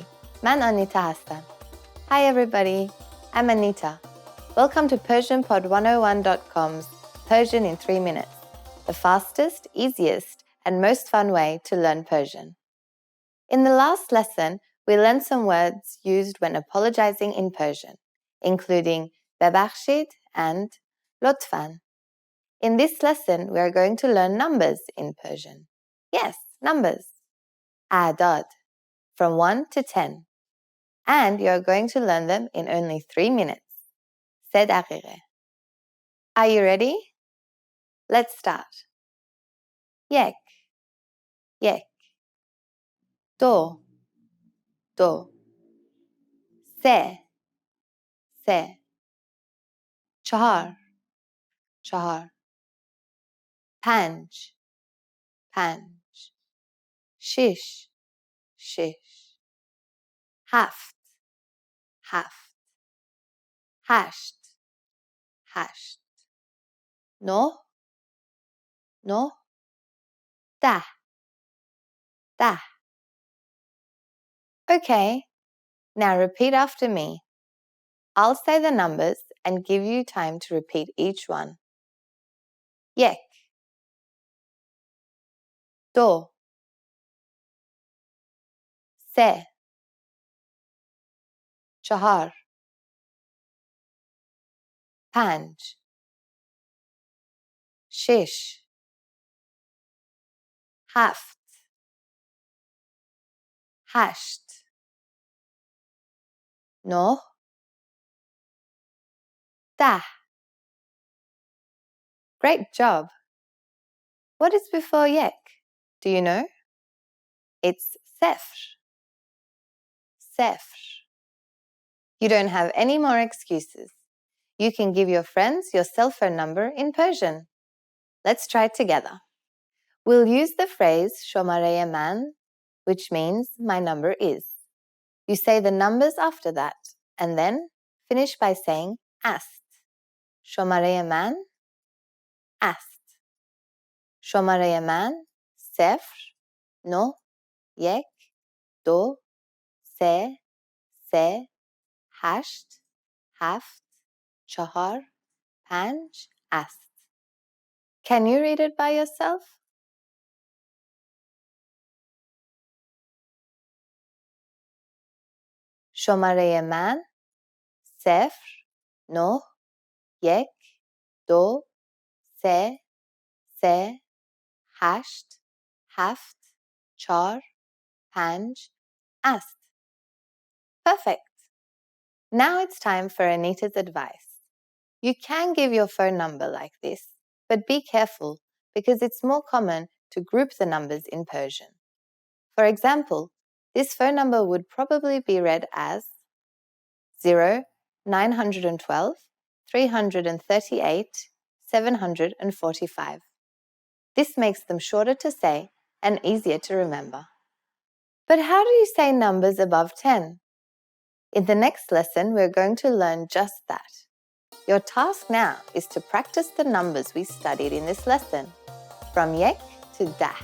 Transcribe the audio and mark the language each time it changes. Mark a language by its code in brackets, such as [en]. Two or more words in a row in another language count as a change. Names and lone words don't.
[fa] من آنیتا هستم. [en] Hi everybody. I'm Anita. Welcome to PersianPod101.com's Persian in 3 minutes, the fastest, easiest, and most fun way to learn Persian. In the last lesson, we learned some words used when apologizing in Persian, including ببخشید and لطفاً. In this lesson, we are going to learn numbers in Persian. Yes, numbers. أعداد, from 1 to 10. And you are going to learn them in only 3 minutes. 3 دقیقه. Are you ready? Let's start. [fa] یک یک دو دو سه سه چهار چهار پنج پنج شش شش هفت هفت هشت هشت نه نه ده ده [en] Okay, now repeat after me. I'll say the numbers and give you time to repeat each one. [fa] یک دو سه چهار پنج شش هفت هشت نه ده [en] Great job! What is before yek? Do you know? It's sefr. Sefr. You don't have any more excuses. You can give your friends your cell phone number in Persian. Let's try it together. We'll use the phrase [fa] شماره من, [en] which means my number is. You say the numbers after that, and then finish by saying است. [fa] شماره من است. شماره من 0 9 1 2 3 3 8 7 4 5 است. [en] Can you read it by yourself? [fa] شماره من 0 9 1 2 3 3 8 7 4 5 است. [en] Perfect. Now it's time for Anita's advice. You can give your phone number like this, but be careful because it's more common to group the numbers in Persian. For example, this phone number would probably be read as 0 912 338 745. This makes them shorter to say and easier to remember. But how do you say numbers above 10? In the next lesson, we're going to learn just that. Your task now is to practice the numbers we studied in this lesson, from yek to dah.